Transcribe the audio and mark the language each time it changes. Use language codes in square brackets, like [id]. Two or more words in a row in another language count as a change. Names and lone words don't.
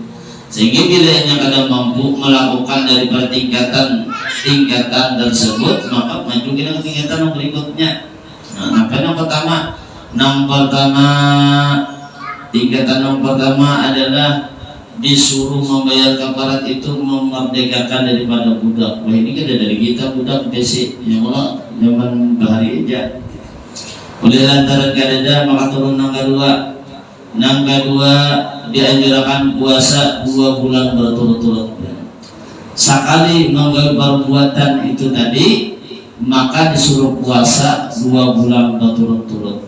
[id] Sehingga bila yang kadang mampu melakukan daripada tingkatan tersebut, maka maju ke tingkatan yang berikutnya. Nah, apa yang pertama? Tingkatan yang pertama adalah disuruh membayar kafarat itu memerdekakan daripada budak. Wah, ini kan dari kita budak besi, [bjn] ya Allah, zaman bahari aja. Oleh lantaran kadada maka turun nang kedua dianjurkan puasa 2 bulan berturut-turut. Sekali menggawe perbuatan itu tadi, maka disuruh puasa 2 bulan berturut-turut.